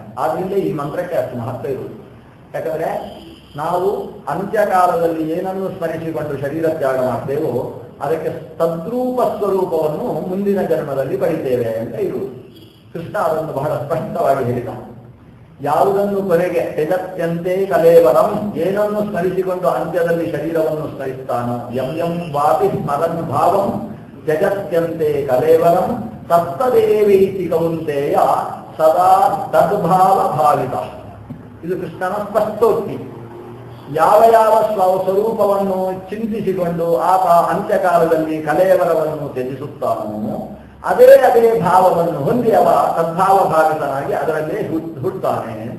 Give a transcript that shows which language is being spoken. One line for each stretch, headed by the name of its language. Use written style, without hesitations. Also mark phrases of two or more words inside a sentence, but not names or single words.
Kannada: ಆದ್ರಿಂದ ಈ ಮಂತ್ರಕ್ಕೆ ಅಷ್ಟು ಮಹತ್ವ ಇರುವುದು. ಯಾಕಂದ್ರೆ ನಾವು ಅಂತ್ಯಕಾಲದಲ್ಲಿ ಏನನ್ನು ಸ್ಮರಿಸಿಕೊಂಡು ಶರೀರ ತ್ಯಾಗ ಮಾಡ್ತೇವೋ ಅದಕ್ಕೆ ತದ್ರೂಪ ಸ್ವರೂಪವನ್ನು ಮುಂದಿನ ಜನ್ಮದಲ್ಲಿ ಪಡಿತೇವೆ ಅಂತ ಇರುವುದು. ಕೃಷ್ಣ ಅದನ್ನು ಬಹಳ ಸ್ಪಷ್ಟವಾಗಿ ಹೇಳಿದ. ಯಾವುದನ್ನು ಕೊನೆಗೆ
Sanskrit: ತೆಜತ್ಯಂತೆ ಕಲೇವರಂ,
Kannada: ಏನನ್ನು ಸ್ಮರಿಸಿಕೊಂಡು ಅಂತ್ಯದಲ್ಲಿ ಶರೀರವನ್ನು ಸ್ಮರಿಸ್ತಾನೋ,
Sanskrit: ಯಂ ಯಂ ವಾಪಿ ಸ್ಮರನ್ ಭಾವಂ ತ್ಯಜತ್ಯಂತೆ ಕಲೇವರಂ ತತ್ತದೇವೈತಿ ಕೌಂತೆಯ ಸದಾ ತದ್ಭಾವ ಭಾವಿತ.
Kannada: ಇದು ಕೃಷ್ಣನ ಸ್ಪಷ್ಟೋಕ್ತಿ. ಯಾವ ಯಾವ ಸ್ವರೂಪವನ್ನು ಚಿಂತಿಸಿಕೊಂಡು ಆತ ಅಂತ್ಯಕಾಲದಲ್ಲಿ ಕಲೇವರವನ್ನು ತ್ಯಜಿಸುತ್ತಾನೋ ಅದೇ ಅದೇ ಭಾವವನ್ನು ಹೊಂದಿ ಅವ ತದ್ಭಾವ ಭಾವಿತನಾಗಿ ಅದರಲ್ಲೇ ಹುಟ್ಟುತ್ತಾನೆ ಅಂತ.